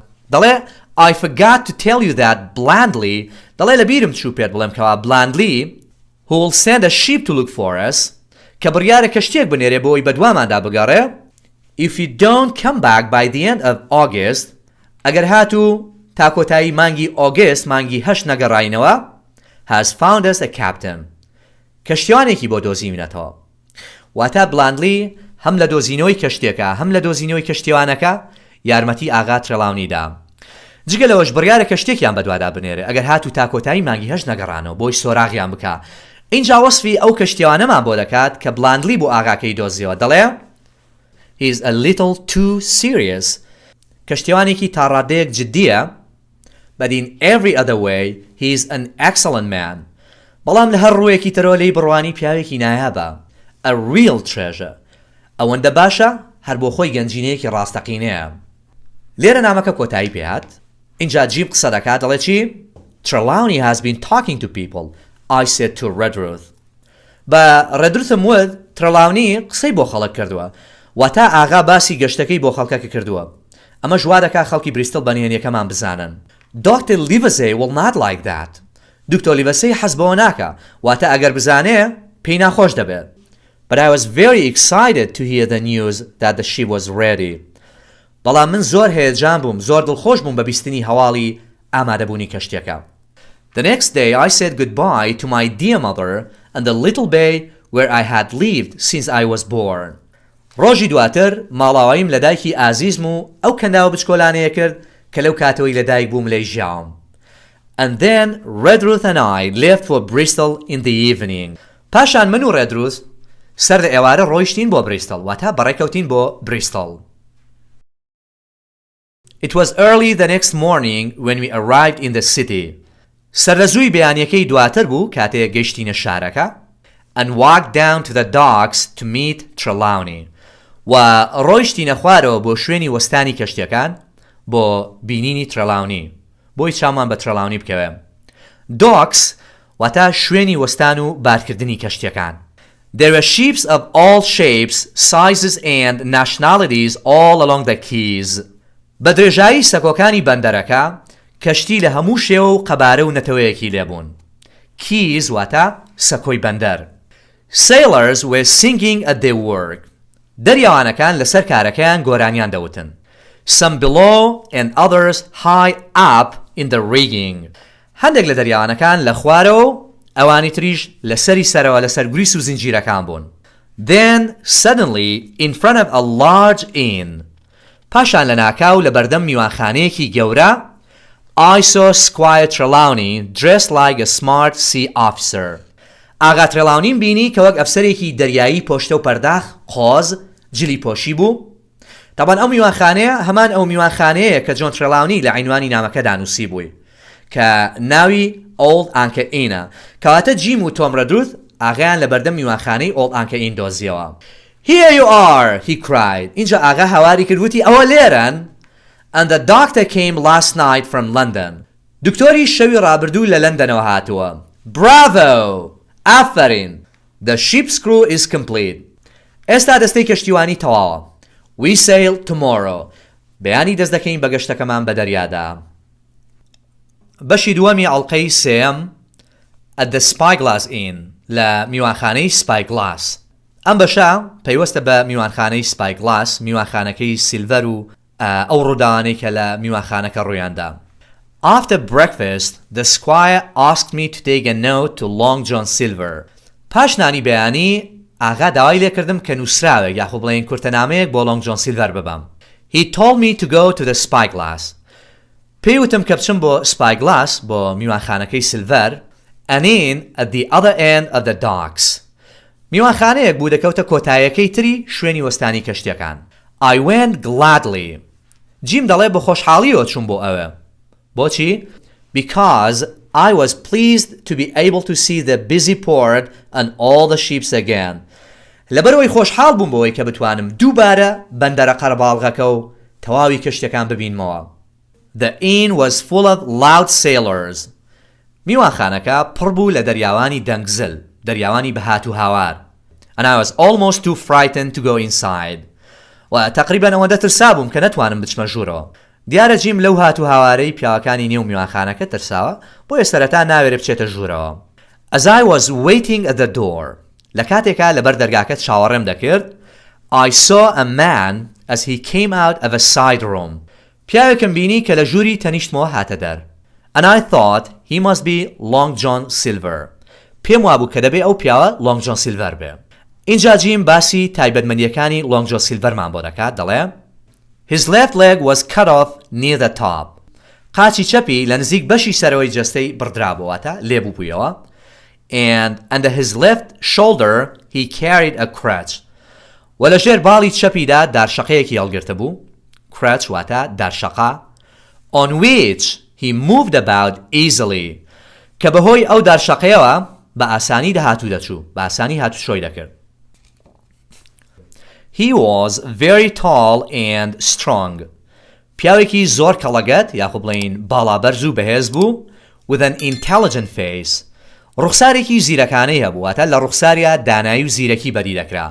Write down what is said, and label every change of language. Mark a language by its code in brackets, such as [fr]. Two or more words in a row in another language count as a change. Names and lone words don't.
[en] دەڵێ I forgot to tell you that blandly [ckb] دەڵێ لەبیرم چوو پێت بڵێم کەوا [en] blandly who'll send a ship to look for us [ckb] کە بڕیارە کەشتێک بنێرێ بۆی بەدواماندا بگەڕێ [en] if you don't come back by the end of August [ckb] ئەگەر هاتوو تا کۆتایی مانگی ئۆگست مانگی 8 نەگەڕاینەوە [en] has found us a captain [ckb] کەشتیوانێکی بۆ دۆزینەتەوە. واتە بلاندلی هەم لە دۆزینەوەی کەشتێکە هەم لە دۆزینەوەی کەشتیوانەکە یارمەتی ئاغا ترەلاونیدا. جگە لەوەش بڕیارە کەشتێکیان بەدوادا بنێرێ ئەگەر هاتوو تا کۆتایی مانگی 8 نەگەڕانەوە بۆی سۆراغیان بکە. اینجا وەسفی ئەو کەشتیوانەمان بۆ دەکات کە بلاندلی بۆ ئاغاکەی دۆزیەوە. [en] دەڵێ He's a little too serious. [ckb] کەشتیوانێکی تاڕادەیەک جددیە. [en] But in every other way he's an excellent man. [ckb] بەڵام لە هەر ڕوویەکی تەرەوە لێی بڕوانی پیاوێکی نایابە. [en] A real treasure. [ckb] ئەوەندە باشە هەر بۆ خۆی گەنجینەیەکی ڕاستەقینەیە. لێرە نامەکە کۆتایی پێهات. اینجا جیم قسە دەکات دەڵێ چی؟ [en] Trelawney has been talking to people. I said to Redruth. [ckb] بە ڕێدروثم وت ترەلاونی قسەی بۆ خەڵک کردووە. واتە ئاغا باسی گەشتەکەی بۆ خەڵکەکە کردووە. ئەمە ژوا دەکا خەڵکی بریستڵ بەنهێنیەکەمان بزانن. [en] Dr. Livesey will not like that. [ckb] دکتۆر لیڤەسەی حەز بەوە ناکە واتە ئەگەر بزانێ پێی ناخۆش دەبێت. [en] But I was very excited to hear the news that the ship was ready. [ckb] بەڵام من زۆر هەیەجان بووم زۆر دڵخۆش بووم بە بیستنی هەواڵی ئامادەبوونی کەشتێکە. [en] The next day I said goodbye to my dear mother and the little bay where I had lived since I was born. [ckb] ڕۆژی دواتر ماڵاواییم لە دایکی ئازیزم و ئەو کەنداوە بچکۆلانەیە کرد کە لەو کاتەوەی لە دایک بووم لێی ژیاوم. [en] And then Redruth and I left for Bristol in the evening. [ckb] پاشان من و ڕێدروث سەر لە ئێوارە ڕۆیشتین بۆ بریستڵ واتە بەڕێکەوتین بۆ بریستڵ. [en] It was early the next morning when we arrived in the city. [ckb] سەرلەزووی بەیانیەکەی دواتر بوو کاتێک گەیشتینە شارەکە [en] and walked down to the docks to meet Trelawney. [ckb] و ڕۆیشتینە خوارەوە بۆ شوێنی وەستانی کەشتیەکان بۆ بینینی ترەلاونی بۆی چامان بە ترەلاونی بکەوێ. Docks واتە شوێنی وەستان و بارکردنی کەشتیەکان. [en] There were ships of all shapes, sizes and nationalities all along the quays. [ckb] بە درێژایی سەکۆکانی بەندەرەکە کەشتی لە هەموو شێوە و قەبارە و نەتەوەیەکی لێبوون. Quays واتە سەکۆی بەندەر. [en] Sailors were singing at their work. [ckb] دەریاوانەکان لەسەر کارەکەیان گۆرانیان دەوتن. [en] Some below and others high up in the rigging. [ckb] هەندێک لە دەریاوانەکان لە خوارەوە ئەوانی تریش لەسەری سەرەوە لەسەر گریس و زنجیرەکان بوون. [en] Then suddenly in front of a large inn. [ckb] پاشان لە ناکاو لە بەردەم میوانخانەیەکی گەورە [en] I saw Squire Trelawney dressed like a smart sea officer. [ckb] ئاغا ترێڵاونیم بینی کە وەک ئەفسەرێکی دەریایی پۆشتە و پەرداخ قۆز جلی پۆشی بوو. طبعاً ئەو میوانخانەیە هەمان ئەو میوانخانەیە کە جۆن ترێڵاونی لە عینوانی نامەکەدا نووسی بووی کە ناوی ئۆڵد ئانکەئینە کەواتە جیم و تۆم ڕەدروث ئاغایان لە بەردەم میوانخانەی ئۆڵد ئانکەئین دۆزیەوە. [en] Here you are, he cried. [ckb] اینجا ئاغا هەواری کردوتی ئەوە لێرەن. [en] And the doctor came last night from London. [ckb] دکتۆری شەوی ڕابردوو لە لەندەنەوە هاتووە. [en] Bravo! ئافەرین. The ship's crew is complete. [ckb] ئێستا دەستەی کەشتیوانی تەواوە. [en] We sail tomorrow. [ckb] بەیانی دەست دەکەین بە گەشتەکەمان بە دەریادا. بەشی دووەمی ئەڵقەی سێم At the Spyglass Inn لە میوانخانەی Spyglass. ئەم بەشە پەیوەستە بە میوانخانەی Spyglass میوانخانەکەی سیلڤەر و ئەو ڕووداوانەی کە لە میوانخانەکە ڕوویاندا. [en] After breakfast, the squire asked me to take a note to Long John Silver. [ckb] پاش نانی بەیانی ئاغا داوای لێکردم کە نووسراوێک یاخۆ بڵێن کورتەنامەیەک بۆ Long John Silver ببەم. [en] He told me to go to the Spyglass. [ckb] پێی وتم کە بچم بۆ Spyglass بۆ میوانخانەکەی سیلڤەر [en] an inn at the other end of the docks. [ckb] میوانخانەیەک بوو دەکەوتە کۆتاییەکەی تری شوێنی وەستانی کەشتیەکان. [en] I went gladly. [ckb] جیم دەڵێ بە خۆشحاڵیەوە چوون بۆ ئەوە. بۆچی؟ [en] Because I was pleased to be able to see the busy port and all the ships again. [ckb] لەبەرەوەی خۆشحاڵ بووم بۆەوەی کە بتوانم دووبارە بەندەرە قەرەباڵغەکە و تەواوی کەشتەکان ببینمەوە. [en] The inn was full of loud sailors. [ckb] میوانخانەکە پڕ بوو لە دەریاوانی دەنگزل، دەریاوانی بەهات و هاوار. [en] And I was almost too frightened to go inside. [ckb] و تقریبا ئەوەندە ترسا بووم کە نەتوانم بچمە ژوورەوە. دیارە جیم لەو هات و هاوارەی پیاوەکانی نێو میوانخانەکە ترساوە بۆیە سەرەتا ناوێرە بچێتە ژوورەوە. [en] As I was waiting at the door, [ckb] لە کاتێکا لەبەر دەرگاکە چاوەڕێم دەکرد, [en] I saw a man as he came out of a side room. [ckb] پیاوێکم بینی کە لە ژووری تەنیشتمەوە هاتە دەر. [en] And I thought he must be Long John Silver. [ckb] پێم وابوو کە دەبێ ئەو پیاوە Long John Silver بێ. اینجا جیم باسی تایبەتمەندیەکانی Long John Silverمان بۆ دەکات دەڵێ [en] His left leg was cut off near the top. [ckb] قاچی چەپی لە نزیک بەشی سەرەوەی جەستەی بڕدرابەوەتە لێبوو بوویەوە. [en] And under his left shoulder he carried a crutch. [ckb] و لە ژێر باڵی چەپیدا دارشەقەیەکی هەڵگرتە بوو. Crutch واتە دارشەقە. [en] On which he moved about easily. [ckb] کە بەهۆی ئەو دارشەقەیەوە بە ئاسانی دەهاتوو دەچوو، بە ئاسانی هاتوو شۆی دەکرد. [en] He was very tall and strong. [ckb] پیاوێکی زۆر کەڵەگەت یاخۆ بڵێن باڵابەرز و بەهێز بوو [en] with an intelligent face. [ckb] ڕوخسارێکی زیرەکانەی هەبوو واتە لە ڕوخساریا دانایی و زیرەکی بەدی دەکرا.